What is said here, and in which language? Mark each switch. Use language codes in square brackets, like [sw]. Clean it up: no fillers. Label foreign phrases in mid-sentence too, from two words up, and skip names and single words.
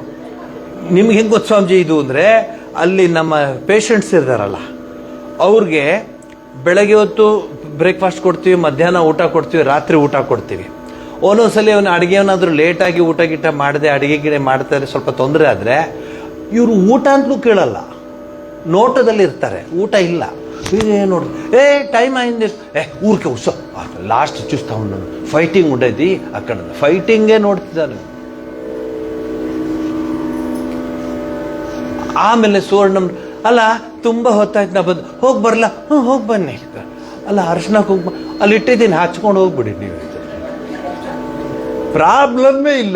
[kn] ನಿಮ್ಗೆ ಹೆಂಗ್ ಗೊತ್ತು ಸ್ವಾಮೀಜಿ ಇದು ಅಂದ್ರೆ, ಅಲ್ಲಿ ನಮ್ಮ ಪೇಷಂಟ್ಸ್ ಇರ್ತಾರಲ್ಲ ಅವ್ರಿಗೆ ಬೆಳಗ್ಗೆ ಹೊತ್ತು ಬ್ರೇಕ್ಫಾಸ್ಟ್ ಕೊಡ್ತೀವಿ, ಮಧ್ಯಾಹ್ನ ಊಟ ಕೊಡ್ತೀವಿ, ರಾತ್ರಿ ಊಟ ಕೊಡ್ತೀವಿ. ಒಂದೊಂದ್ಸಲಿ ಅವನು ಅಡುಗೆವನಾದ್ರೂ ಲೇಟಾಗಿ ಊಟ ಗೀಟ ಮಾಡದೆ ಅಡುಗೆ ಗಿಡ ಮಾಡ್ತಾರೆ, ಸ್ವಲ್ಪ ತೊಂದರೆ ಆದರೆ ಇವರು ಊಟ ಅಂತಲೂ ಕೇಳಲ್ಲ, ನೋಟದಲ್ಲಿ ಇರ್ತಾರೆ, ಊಟ ಇಲ್ಲ. ನೋಡ್ರಿ, [te] టైం అయింది, ఊరికే ఉత్సవ లాస్ట్ చూస్తా ఉన్నాను, ఫైటింగ్ ఉండేది అక్కడ, ఫైటింగే ನೋಡ್ತಿದ್ದಾನೆ. [kn] ಆಮೇಲೆ ಸುವರ್ಣಮ್, ಅಲ್ಲ ತುಂಬಾ ಹೊತ್ತಾಯ್ತು, ನಾ ಬಂದು ಹೋಗಿ ಬರಲ್ಲ. ಹೋಗಿ ಬನ್ನಿ. ಅಲ್ಲ ಅರ್ಶಿನ ಕುಂಕುಮ ಅಲ್ಲಿ ಇಟ್ಟಿದ್ದೀನಿ, ಹಚ್ಕೊಂಡು ಹೋಗ್ಬಿಡಿ ನೀವು. ಪ್ರಾಬ್ಲಮ್ಮೇ ಇಲ್ಲ.